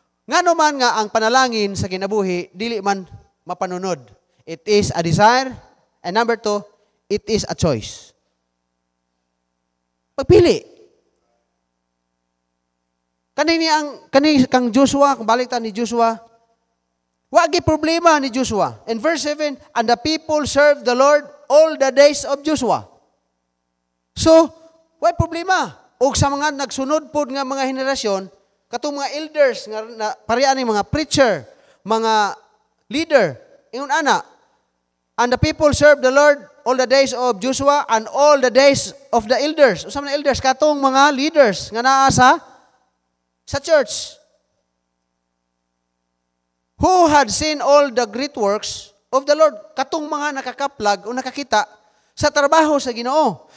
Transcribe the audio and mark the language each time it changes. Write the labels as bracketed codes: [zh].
[ceb] Ngano man nga ang panalangin sa kinabuhi, dili man mapanunod. [en] It is a desire. And number 2, it is a choice. [ceb] Pagpili. Kang Joshua, kung balik ta ni Joshua, wagi problema ni Joshua. [en] In verse 7, and the people served the Lord all the days of Joshua. [ceb] So, why problema? O sa mga nagsunod po nga mga henerasyon, katong mga elders, nga pareha ni mga preacher, mga leader, ingon ana, [en] and the people served the Lord all the days of Joshua and all the days of the elders. [ceb] Usa man elders, katong mga leaders nga naa sa church. [en] Who had seen all the great works of the Lord. [ceb] Katong mga nakakaplag o nakakita sa trabaho sa Ginoo.